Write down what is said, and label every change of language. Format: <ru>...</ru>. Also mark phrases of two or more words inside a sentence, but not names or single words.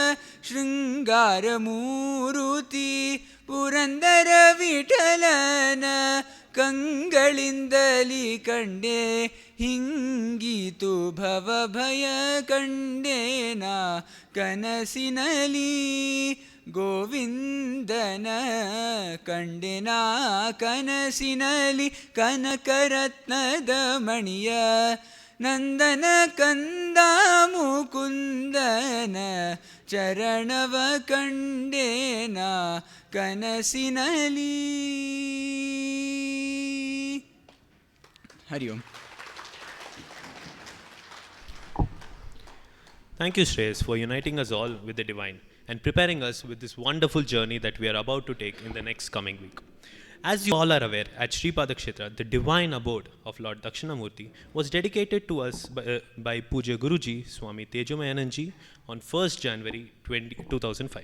<kn>ಶೃಂಗಾರಮೂರ್ತಿ ಪುರಂದರ ವಿಠಲನ ಕಂಗಳಿಂದಲಿ ಕಂಡೆ ಹಿಂಗಿತು ಭವಭಯ ಕಂಡೆನಾ ಕನಸಿನಲಿ ಗೋವಿಂದನ ಕಂಡೆನ ಕನಸಿನಲಿ ಕನಕರತ್ನದ ಮಣಿಯ ನಂದನ ಕಂದ ಮುಕುಂದನ ಚರಣವ ಕಂಡೇನ ಕನಸಿನಲಿ. ಹರಿ ಓಂ.</kn> <en>Thank you, Shreyas, for uniting us all with the divine and preparing us with this wonderful journey that we are about to take in the next coming week. As you all are aware, at Sri Padakshetra, the divine abode of Lord Dakshinamurti was dedicated to us by Pujya Guruji Swami Tejomayananji on 1st January 2005.</en>